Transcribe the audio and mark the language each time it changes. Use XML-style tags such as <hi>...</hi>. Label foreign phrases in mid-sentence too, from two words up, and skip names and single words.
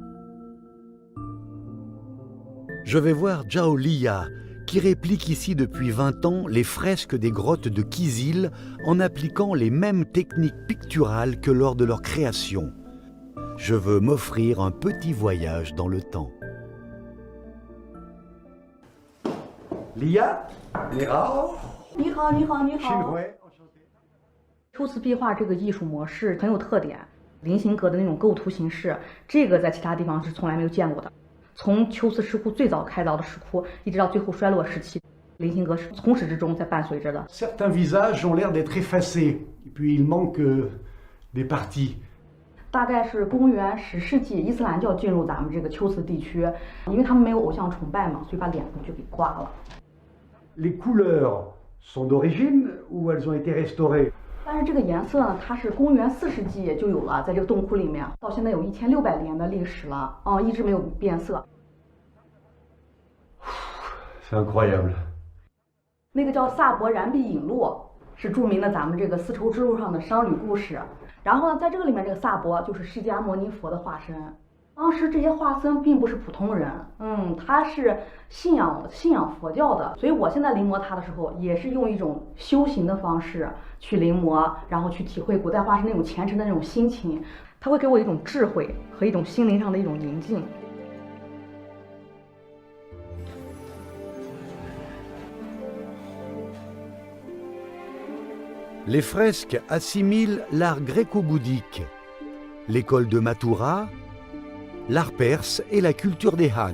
<fr>Je vais voir Zhao Liya, qui réplique ici depuis 20 ans les fresques des grottes de Kizil en appliquant les mêmes techniques picturales que lors de leur création. Je veux m'offrir un petit voyage dans le temps.</fr> <zh>Liya, 你好. 你好，你好，你好。 Xinhui. 抽丝壁画这个艺术模式很有特点，菱形格的那种构图形式，这个在其他地方是从来没有见过的。从秋瓷石窟最早开凿的石窟，一直到最后衰落时期，菱形格是从始至终在伴随着的。</zh> <fr>Certains visages ont l'air d'être effacés, et puis il manque des parties.</fr> <zh>大概是公元10世纪，伊斯兰教进入咱们这个秋瓷地区，因为他们没有偶像崇拜嘛，所以把脸部就给刮了。</zh> <fr>Les couleurs sont d'origine ou elles ont été restaurées?</fr> <zh>但是这个颜色呢，它是公元4世纪就有了，在这个洞窟里面，到现在有1600年的历史了，一直没有变色。</zh> <fr>C'est incroyable.</fr> <zh>那个叫萨博燃壁引路，是著名的咱们这个丝绸之路上的商旅故事。然后呢，在这个里面，这个萨博就是释迦牟尼佛的化身。当时这些化僧并不是普通人，他是信仰佛教的，所以我现在临摹他的时候，也是用一种修行的方式去临摹，然后去体会古代化身那种虔诚的那种心情，它会给我一种智慧和一种心灵上的一种宁静。</zh> <fr>Les fresques assimilent l'art gréco-bouddhique, l'école de Mathura, l'art perse et la culture des Han.</fr>